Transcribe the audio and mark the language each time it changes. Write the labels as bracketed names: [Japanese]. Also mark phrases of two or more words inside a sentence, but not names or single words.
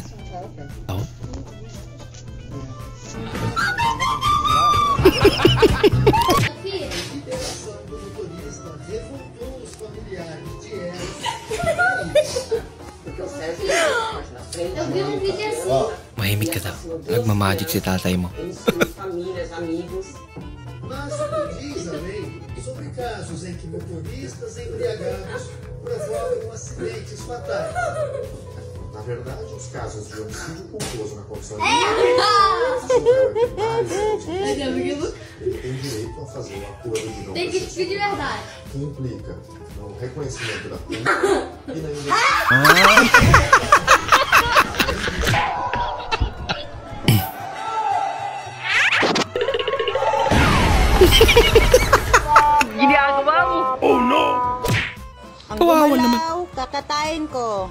[Filipino] Tao. Mahimik ka daw. Nagmamagic si tatay mo. [Portuguese] Mas diz a lei sobre casos em que motoristas embriagados provocam acidentes fatais. Na verdade, os casos de homicídio culposo na condição de ele tem direito a fazer um acordo de não tem que de verdade. que implica no reconhecimento da pena e na [Filipino] Ginagawa mo! [English] Oh no! [Filipino] Ang Kawawa gumalaw, kakatayin ko.